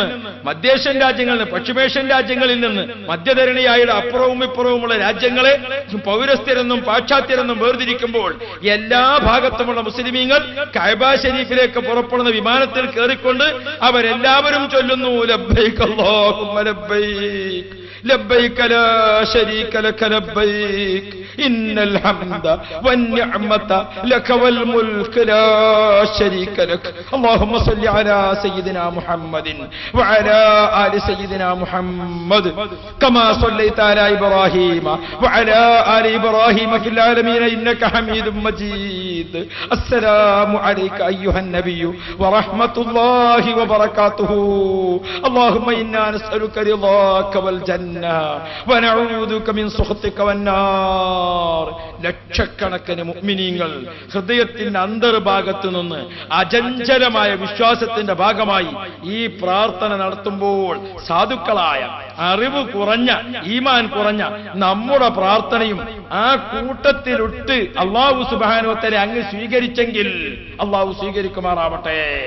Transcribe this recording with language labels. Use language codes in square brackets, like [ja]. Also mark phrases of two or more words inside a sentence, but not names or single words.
[ml] മധ്യേഷ്യൻ രാജ്യങ്ങളിൽ നിന്ന്, പശ്ചിമേഷ്യൻ രാജ്യങ്ങളിൽ നിന്ന്, മധ്യധരണിയായുടെ അപ്പുറവും ഇപ്പുറവുമുള്ള രാജ്യങ്ങളെ പൗരസ്ഥരെന്നും പാശ്ചാത്യരെന്നും വേർതിരിക്കുമ്പോൾ എല്ലാ ഭാഗത്തുമുള്ള മുസ്ലിമീങ്ങൾ കഅബ ശരീഫിലേക്ക് പുറപ്പെടുന്ന വിമാനത്തിൽ കയറിക്കൊണ്ട് അവരെല്ലാവരും ചൊല്ലുന്നു [ar] لبيك اللهم لبيك لبيك لا شريك لك لبيك إن الحمد والنعمة لك والملك لا شريك لك. اللهم صل على سيدنا محمد وعلى آل سيدنا محمد كما صليت على إبراهيم وعلى آل إبراهيم في العالمين إنك حميد مجيد. السلام عليك أيها النبي ورحمة الله وبركاته. اللهم إنا نسألك رضاك والجنة ونعوذك من سخطك والنار. [ml] ലക്ഷക്കണക്കിന് മുഅ്മിനീങ്ങൾ ഹൃദയത്തിന്റെ അന്തർഭാഗത്തു നിന്ന് അചഞ്ചലമായ വിശ്വാസത്തിന്റെ ഭാഗമായി ഈ പ്രാർത്ഥന നടത്തുമ്പോൾ സാധുക്കളായ അറിവ് കുറഞ്ഞ ഈമാൻ കുറഞ്ഞ നമ്മുടെ പ്രാർത്ഥനയും ആ കൂട്ടത്തിലിട്ട് [ar] الله سبحانه وتعالى [ml] അങ്ങ് സ്വീകരിച്ചെങ്കിൽ അല്ലാഹു സ്വീകരിക്കുമാറാവട്ടെ.